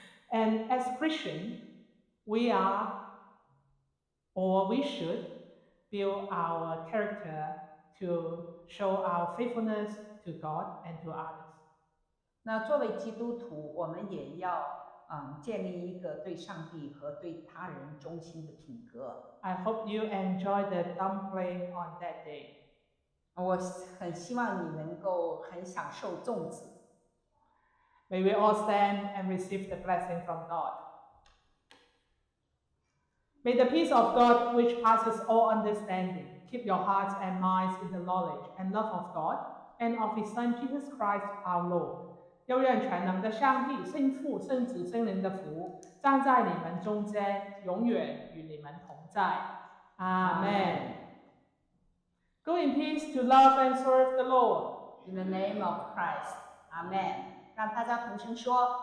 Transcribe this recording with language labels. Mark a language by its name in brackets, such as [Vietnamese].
[English] And as Christian, we should build our character to show our faithfulness to God and to others. [Chinese] 那作为基督徒，我们也要建立一个对上帝和对他人忠心的品格。 [English] I hope you enjoy the dumpling on that day. [Chinese] 我很希望你能够很享受粽子。 [English] May we all stand and receive the blessing from God. May the peace of God, which passes all understanding, keep your hearts and minds in the knowledge and love of God and of His Son Jesus Christ our Lord. [Chinese] 又愿全能的上帝、圣父、圣子、圣灵的福站在你们中间，永远与你们同在。 [English] Amen. Go in peace to love and serve the Lord. In the name of Christ, Amen. [Chinese] 让大家同声说